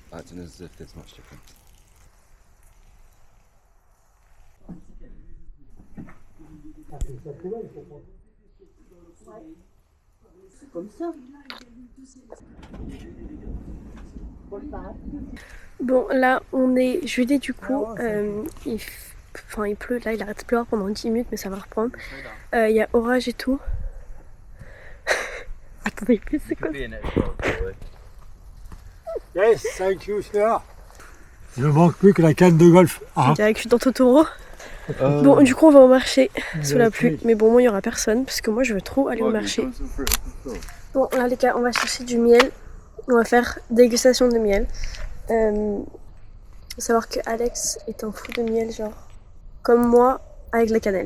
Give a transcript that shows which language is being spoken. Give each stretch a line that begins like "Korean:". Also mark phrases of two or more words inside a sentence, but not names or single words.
German: Warte, das ist jetzt mal Stefan.
French: Comme ça. Bon, là, on est jeudi du coup. Il pleut. Là, il arrête de pleuvoir pendant 10 minutes, mais ça va reprendre. Il y a orage et tout. Attendez, plus c'est quoi?
English: Yes, thank you, sir.
French: Il ne manque plus que la canne de golf. Je dirais que je suis dans Totoro. Bon, du coup, on va au marché sous la pluie. Mais bon, moi, il n'y aura personne parce que moi, je veux trop aller au marché. Bon, là, les gars, on va chercher du miel. On va faire dégustation de miel. Faut savoir que Alex est un fou de miel, genre comme moi avec la cannelle.